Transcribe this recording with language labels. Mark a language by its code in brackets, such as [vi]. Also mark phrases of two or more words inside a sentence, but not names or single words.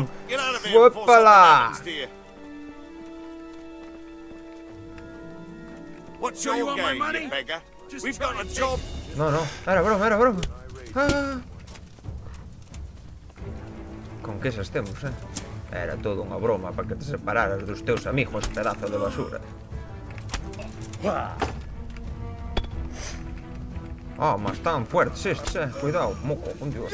[gl] Foi para lá. [en] What's your game, you beggar? We've got a job. [es] No, no, era broma, era broma. Ah. [gl] Con que esas temos, Era todo unha broma para que te separaras dos teus amigos, pedazo de basura. Ah, mas tan fuertes estes, cuidado, moco, con Dios.